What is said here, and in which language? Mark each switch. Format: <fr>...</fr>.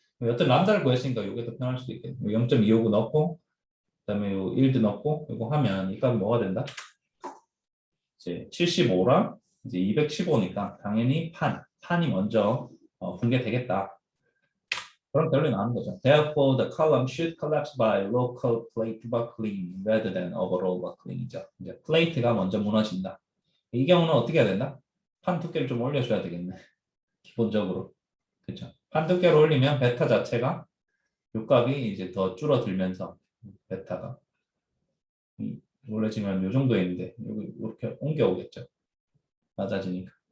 <ko>여튼 람다를 구했으니까 이게 더 편할 수도 있겠네요. 0.25고 넣고 그다음에 요 1도 넣고 이거 하면 이 값이 뭐가 된다? 이제 75랑 이제 215니까 당연히 판이 먼저 붕괴되겠다. 그런 결론이 나오는 거죠.</ko> <en>Therefore, the column should collapse by local plate buckling rather than overall buckling이죠.</en> <ko>이제 플레이트가 먼저 무너진다. 이 경우는 어떻게 해야 된다? 판 두께를 좀 올려줘야 되겠네. 기본적으로. 그렇죠. 판 두께를 올리면 베타 자체가 요값이 이제 더 줄어들면서 베타가 원래 지금 요 정도에 있는데 여기 이렇게 옮겨오겠죠. 낮아지니까.</ko>